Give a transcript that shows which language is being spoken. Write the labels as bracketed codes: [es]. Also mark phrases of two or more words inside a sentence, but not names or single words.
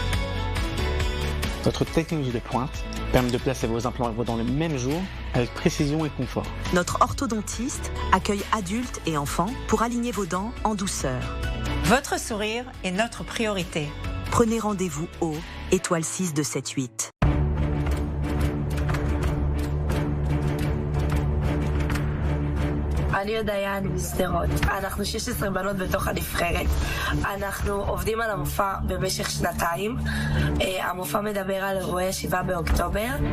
[fr] Notre technologie de pointe permet de placer vos implants dans le même jour avec précision et confort. Notre orthodontiste accueille adultes et enfants pour aligner vos dents en douceur. Votre sourire est notre priorité. Prenez rendez-vous au étoile 6 de 78. [he] אני יודעיין מסדרות, אנחנו 16 בנות בתוך הנבחרת, אנחנו עובדים על המופע במשך שנתיים, המופע מדבר על אירועי 7 באוקטובר,